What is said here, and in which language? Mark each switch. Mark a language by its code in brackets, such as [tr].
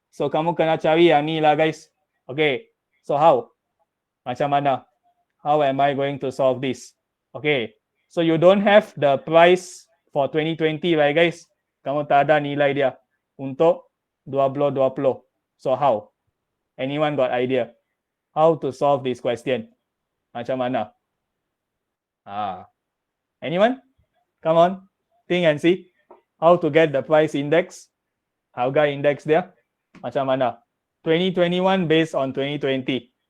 [ms] So kamu kena cari yang ni lah, guys. [en] Okay. So how? [ms] Macam mana? [en] How am I going to solve this? Okay. So you don't have the price for 2020, right, guys? [ms] Kamu tak ada nilai dia untuk 2020. [en] So how? Anyone got idea? How to solve this question? [ms] Macam mana? [en] Anyone? Come on, think and see how to get the price index. [ms] Harga index dia macam mana? 2021 based on 2020.